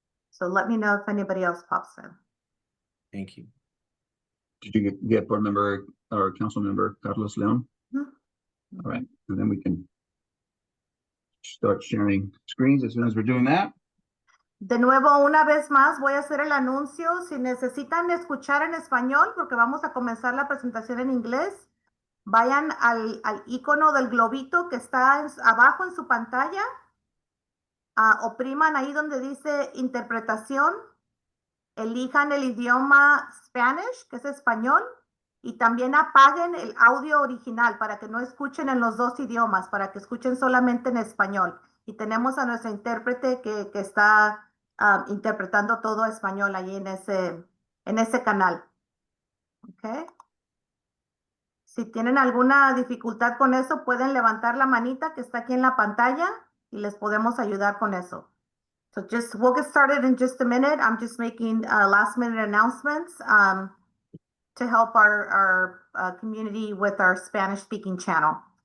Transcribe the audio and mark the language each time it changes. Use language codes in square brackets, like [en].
[en] So let me know if anybody else pops in. Thank you. Did you get board member or council member Carlos Leon? Mm-hmm. All right, and then we can start sharing screens as soon as we're doing that. [es] De nuevo, una vez más, voy a hacer el anuncio. Si necesitan escuchar en español, porque vamos a comenzar la presentación en inglés, vayan al icono del globito que está abajo en su pantalla. Opriman ahí donde dice interpretación. Elijan el idioma Spanish, que es español. Y también apaguen el audio original para que no escuchen en los dos idiomas, para que escuchen solamente en español. Y tenemos a nuestra intérprete que está interpretando todo español ahí en ese canal. ¿Okay? Si tienen alguna dificultad con eso, pueden levantar la manita que está aquí en la pantalla y les podemos ayudar con eso. [en] So we'll get started in just a minute. I'm just making last minute announcements to help our community with our Spanish speaking channel.